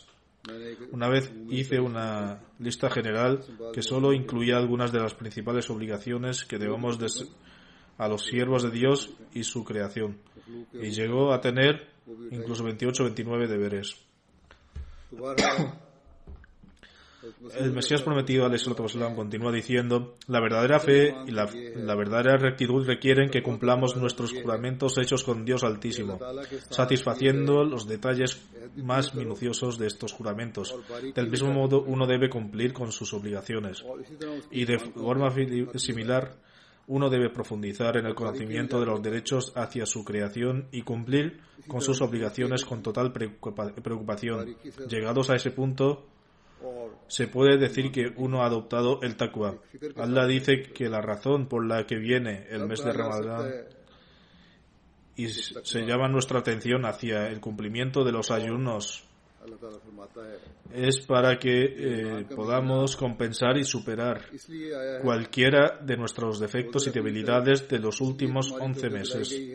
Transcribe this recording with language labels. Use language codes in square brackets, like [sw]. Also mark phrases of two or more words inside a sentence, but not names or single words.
[es] Una vez hice una lista general que solo incluía algunas de las principales obligaciones que debemos a los siervos de Dios y su creación, y llegó a tener incluso 28 o 29 deberes. El Mesías prometido, [ar] عليه الصلاة والسلام, [es] continúa diciendo: la verdadera fe y la verdadera rectitud requieren que cumplamos nuestros juramentos hechos con Dios Altísimo, satisfaciendo los detalles más minuciosos de estos juramentos. Del mismo modo, uno debe cumplir con sus obligaciones. Y de forma similar, uno debe profundizar en el conocimiento de los derechos hacia su creación y cumplir con sus obligaciones con total preocupación. Llegados a ese punto, se puede decir que uno ha adoptado el taqwa. Allah dice que la razón por la que viene el mes de Ramadán y se llama nuestra atención hacia el cumplimiento de los ayunos es para que podamos compensar y superar cualquiera de nuestros defectos y debilidades de los últimos 11 meses.